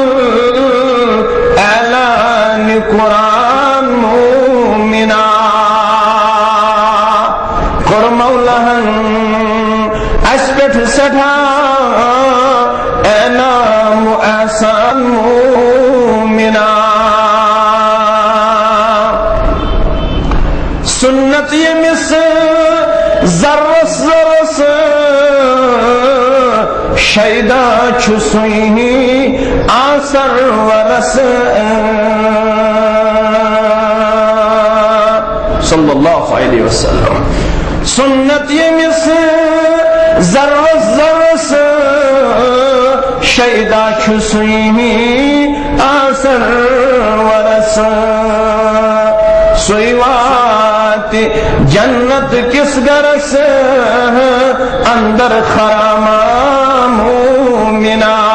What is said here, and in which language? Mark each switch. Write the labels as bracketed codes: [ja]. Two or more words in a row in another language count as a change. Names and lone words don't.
[ks] اعلان قرآن مومنا کور مولاہن اس پٮ۪ٹھ سٮ۪ٹھاہ انعام و احسان مومنا سنت یمس ذرس ذرس شیدا چھ سوئی آثر ورس [ar] صلی اللہ علیہ وسلم [ks] سنت یمس ذرس ذرس شیدا چھ سوئی آثر ورس سوئی وات جنت کس گرس اندر خرامہ مومنا